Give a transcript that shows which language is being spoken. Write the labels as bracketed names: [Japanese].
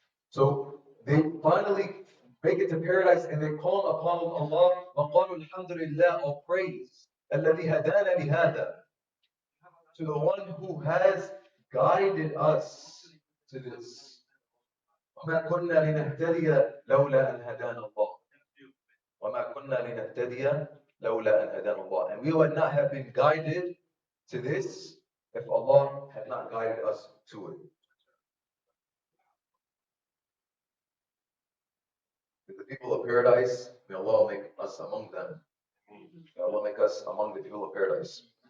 [English] So they finally make it to paradise and they call upon Allah. [Arabic] وَقَالُوا الْحَمْدُ لِلَّهِ. [English] All praise. [Arabic] الَّذِي هَدَانَ لِهَذَا. [English] To the one who has guided us to this. [Arabic] وما كنا لنهتدي لولا أن هدانا الله. وما كنا لنهتدي لولا أن هدانا الله. [English] And we would not have been guided to this if Allah had not guided us to it. The people of paradise, may Allah make us among them. May Allah make us among the people of paradise.